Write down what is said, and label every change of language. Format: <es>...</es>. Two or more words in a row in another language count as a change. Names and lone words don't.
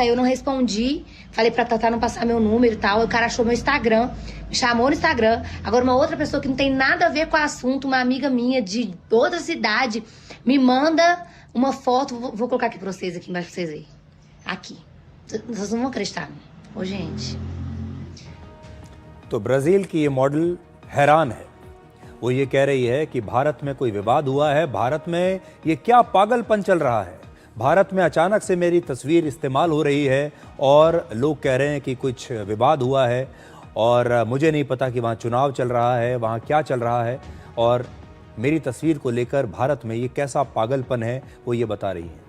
<pt>Aí eu não respondi, falei pra Tatá não passar meu número e tal. Aí o cara achou meu Instagram, me chamou no Instagram. Agora uma outra pessoa que não tem nada a ver com o assunto, uma amiga minha de outra cidade, me manda uma foto. Vou colocar aqui pra vocês, aqui embaixo pra vocês verem. Aqui. Vocês não vão acreditar. Ô, gente.</pt> <hi>तो ब्राजील की ये मॉडल हैरान है। वो ये कह रही है कि भारत में कोई विवाद हुआ है, भारत में ये क्या पागलपन चल रहा है, भारत में अचानक से मेरी तस्वीर इस्तेमाल हो रही है और लोग कह रहे हैं कि कुछ विवाद हुआ है, और मुझे नहीं पता कि वहाँ चुनाव चल रहा है, वहाँ क्या चल रहा है, और मेरी तस्वीर को लेकर भारत में ये कैसा पागलपन है, वो ये बता रही हैं।</hi>